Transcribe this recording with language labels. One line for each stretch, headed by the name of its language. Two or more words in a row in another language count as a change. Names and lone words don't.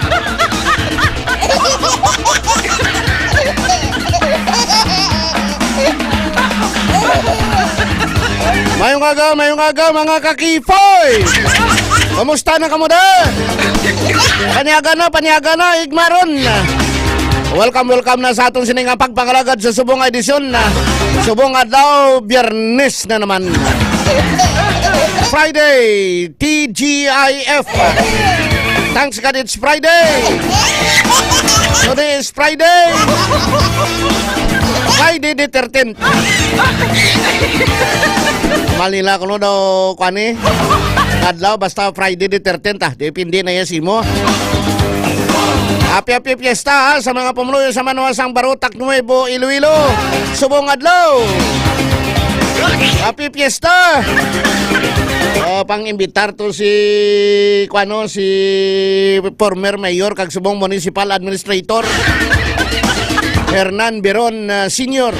Hiligaynon: Mayong aga mga kakifoy. Kamusta na kamo da? Paniaga na, igmaron. Welcome na sa atong siningang pagpangalagad sa subong edisyon na subong adlaw, Biyernes na naman.
English: Friday, TGIF. Thanks God it's Friday. Today is Friday. Friday the 13th.
Hiligaynon: Malila ko daw kwani. Adlaw basta
English: Friday the 13th
Hiligaynon: depende na yan mo.
English: Happy fiesta
Hiligaynon: ha, sa mga pumuluyo sa Manuasang Barutak Nuevo, Iloilo. Subong adlaw.
English: Happy fiesta.
Hiligaynon: Pang-imbitar to si
English: former mayor
Hiligaynon: kag subong
English: municipal administrator
Hiligaynon: Hernan Beron Senior.